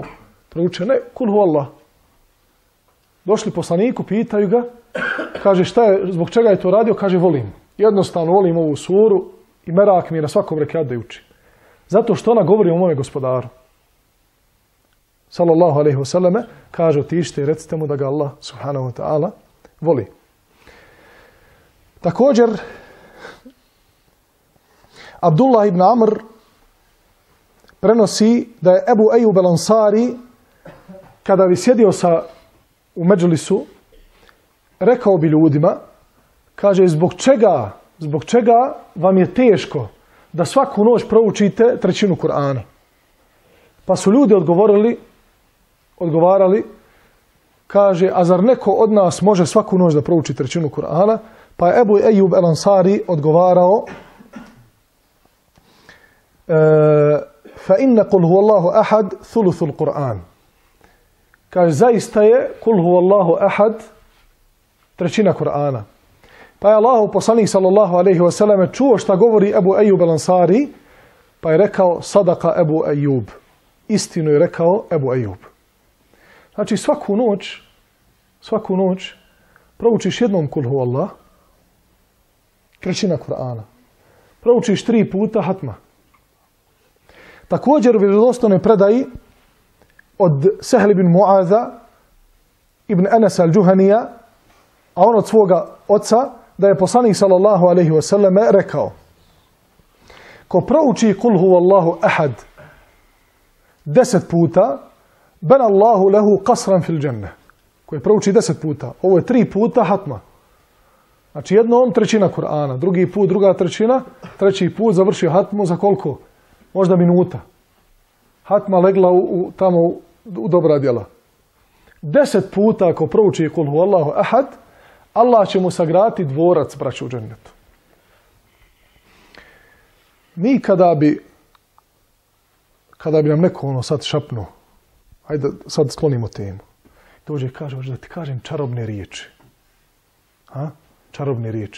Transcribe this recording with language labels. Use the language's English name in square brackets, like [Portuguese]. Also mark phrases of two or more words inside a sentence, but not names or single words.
[Bosnian] Proučio, ne, [Arabic] قل هو الله. [Bosnian] Došli poslaniku, pitaju ga. Kaže, zbog čega je to radio? Kaže, volim. Jednostavno volim ovu suru i merak mi je na svakom rekiatu da je učim. Zato što ona govori o mome gospodaru. [Arabic] صلى الله عليه وسلم, [Bosnian] kaže, otišite i recite mu da ga Allah [Arabic] سبحانه وتعالى [Bosnian] voli. Također, Abdullah ibn Amr prenosi da je Ebu Ejub el-Ansari, kada bi sjedio u međlisu, rekao bi ljudima, kaže, zbog čega vam je teško da svaku noć proučite 1/3 Kur'ana? Pa su ljudi odgovarali, kaže, a zar neko od nas može svaku noć da prouči 1/3 Kur'ana? Pa je Ebu Ejub el-Ansari odgovarao, [Arabic] فإن قل هو الله أحد ثلث القرآن. [Bosnian] Kaže, zaista je [Arabic] قل هو الله أحد [Bosnian] 1/3 Kur'ana. Pa je Allahov poslanik [Arabic] صلى الله عليه وسلم [Bosnian] čuo šta govori Ebu Ejub el-Ansari, pa je rekao, [Arabic] صدق أبو أيوب. [Bosnian] Istinu je rekao Ebu Ejub. Znači svaku noć proučiš jednom [Arabic] قل هو الله, [Bosnian] 1/3 Kur'ana. Proučiš 3 puta hatma. Također u vjerodostojnoj predaji od Sehl ibn Mu'aza ibn Anas al-Juhanija, a on od svoga oca, da je poslanik [Arabic] صلى الله عليه وسلم [Bosnian] rekao, ko prouči [Arabic] قل هو الله أحد [Bosnian] 10 puta, [Arabic] بنى الله له قصرا في الجنة. [Bosnian] Koji prouči 10 puta. Ovo je 3 puta hatma. Znači jednom 1/3 Kur'ana, drugi put 2/3, treći put završio hatmu za koliko? Možda minuta. Hatma legla tamo u dobra djela. 10 puta ako prouči [Arabic] قل هو الله أحد, [Bosnian] Allah će mu sagraditi dvorac, braću, u džennetu. Mi kada bi nam neko sad šapnuo, hajde sad sklonimo temu, dođe i kaže, da ti kažem čarobne riječi. Čarobne riječi.